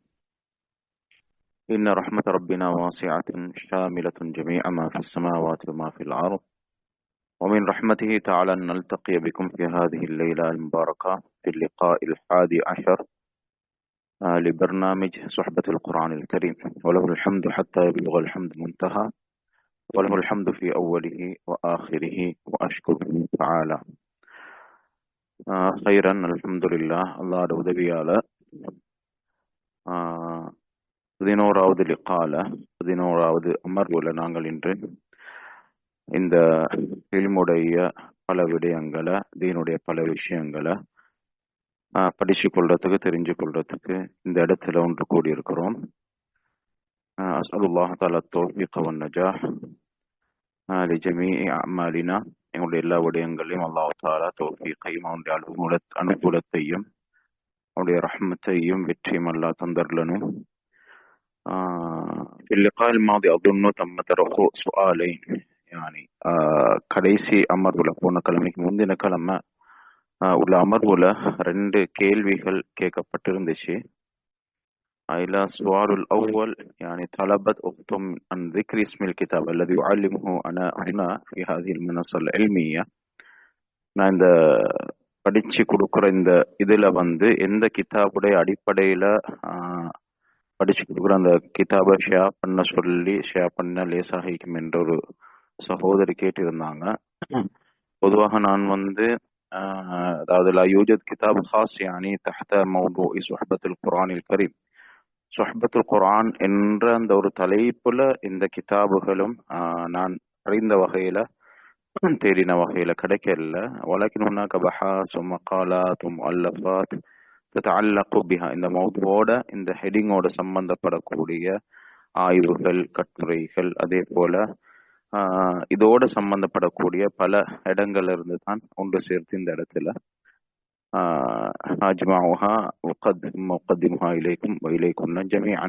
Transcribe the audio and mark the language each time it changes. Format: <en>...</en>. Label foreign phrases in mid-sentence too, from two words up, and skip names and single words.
<ar>إن رحمة ربنا واسعة شاملة جميع ما في السماوات وما في الأرض، ومن رحمته تعالى أن نلتقي بكم في هذه الليلة المباركة في اللقاء 11 لبرنامج صحبة القرآن الكريم. وله الحمد حتى يبلغ الحمد منتهى، وله الحمد في أوله وآخره، وأشكره تعالى. خيرا الحمد لله.</ar> <ta>الله உதவியால 11வது லிகால 11வது அமர்வுல நாங்கள் இன்று இந்த இல்முடைய பல விடயங்களை, தீனுடைய பல விஷயங்களை படிச்சு கொள்றதுக்கு, தெரிஞ்சு கொள்றதுக்கு இந்த இடத்துல ஒன்று கூடியிருக்கிறோம்.</ta> <ar>أسأل الله تعالى التوفيق والنجاح لجميع أعمالنا.</ar> <ta>எங்களுடைய எல்லா விடயங்களையும் அல்லாஹ் தஆலா தௌஃபீகையும் அவனுடைய அனுகூலத்தையும் அவனுடைய ரஹ்மத்தையும் வெற்றியும் அல்லாஹ் தந்தர்லனும்.</ta> <ar>في اللقاء الماضي أظن تم طرح سؤالين.</ar> <ta>يعني கடைசி அமர்வுல, போன கிழமைக்கு முந்தின கிழமை உள்ள அமர்வுல 2 கேள்விகள் கேட்கப்பட்டிருந்துச்சு.</ta> <ar>அதுல السؤال الأول يعني طلبت أختم عن ذكر اسم الكتاب الذي يعلمه أنا هنا في هذه المنصة العلمية.</ar> <ta>நான் இந்த படிச்சு கொடுக்குற இந்த இதுல எந்த கிதாபுடைய அடிப்படையில படிச்சு கொடுக்குற அந்த கிதாபை ஷேர் பண்ண லேசாகிக்கும் என்ற ஒரு சகோதரி கேட்டிருந்தாங்க. பொதுவாக நான் அதாவது</ta> <ar>لا يوجد كتاب خاص يعني تحت موضوع صحبة القرآن الكريم.</ar> <ta>சொஹ்பத்துல் குர்ஆன் என்ற அந்த ஒரு தலைப்புல இந்த கிதாபுகளும் நான் அறிந்த வகையில, தேடின வகையில கிடைக்கல.</ta> <ar>ولكن هناك بحث ومقالات ومؤلفات تتعلق بها.</ar> <ta>இந்த மௌதுவோட, இந்த ஹெடிங்கோட சம்பந்தப்படக்கூடிய ஆய்வுகள், கட்டுரைகள், அதே போல இதோட சம்பந்தப்படக்கூடிய பல இடங்கள்ல இருந்து தான் ஒன்று சேர்த்து இந்த இடத்துல</ta> <ar>أجمعها أقدمها إليكم وإليكن جميعا.</ar>